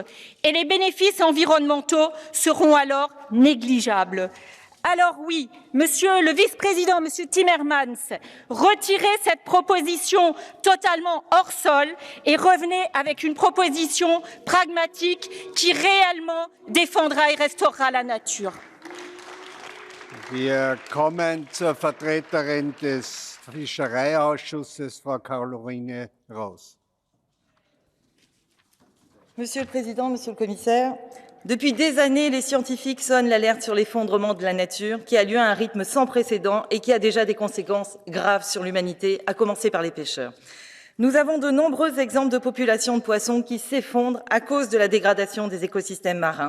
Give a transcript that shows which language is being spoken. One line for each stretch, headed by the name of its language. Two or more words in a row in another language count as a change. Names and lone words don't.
French: Et les bénéfices environnementaux seront alors négligeables. Alors oui, Monsieur le Vice-président, Monsieur Timmermans, retirez cette proposition totalement hors sol et revenez avec une proposition pragmatique qui réellement défendra et restaurera la nature.
German: Wir kommen zur Vertreterin des Fischereiausschusses, Frau Caroline ROOSE.
French: Monsieur le Président, Monsieur le Commissaire, depuis des années, les scientifiques sonnent l'alerte sur l'effondrement de la nature qui a lieu à un rythme sans précédent et qui a déjà des conséquences graves sur l'humanité, à commencer par les pêcheurs. Nous avons de nombreux exemples de populations de poissons qui s'effondrent à cause de la dégradation des écosystèmes marins.